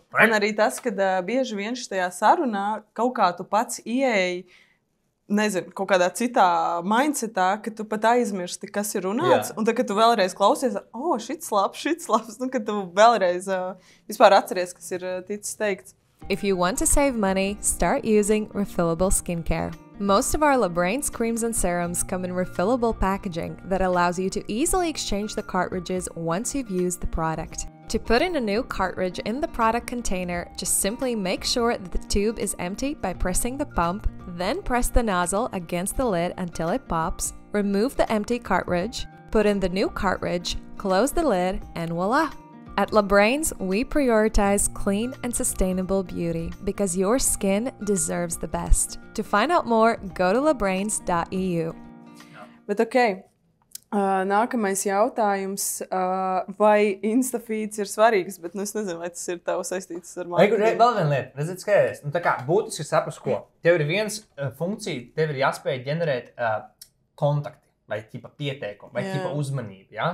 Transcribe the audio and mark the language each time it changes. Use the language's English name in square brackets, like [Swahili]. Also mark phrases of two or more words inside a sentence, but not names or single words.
[Latvian] Un arī tas, ka bieži vien šajā sarunā kaut kā tu pats ieeji, nezinu, kaut kādā citā mindsetā, ka tu pat aizmirsti, kas ir runāts. Un tad, kad tu vēlreiz klausies, šits labs, kad tu vēlreiz vispār atceries, kas ir ticis teikts. [English] If you want to save money, start using refillable skincare. Most of our LaBrain's creams and serums come in refillable packaging that allows you to easily exchange the cartridges once you've used the product. To put in a new cartridge in the product container, just simply make sure that the tube is empty by pressing the pump, then press the nozzle against the lid until it pops, remove the empty cartridge, put in the new cartridge, close the lid, and voila! At LaBrain's, we prioritize clean and sustainable beauty because your skin deserves the best. To find out more, go to labrains.eu. [Latvian] Bet ok, nākamais jautājums, vai Instafeeds ir svarīgs, bet es nezinu, vai tas ir tev saistīts ar marketingu. Vēl viena lieta, redziet, skaties, tā kā būtiski saprast, ko. Tev ir viens funkcija, tev ir jāspēj ģenerēt kontakti, vai ķipa pieteikumu, vai ķipa uzmanību, ja?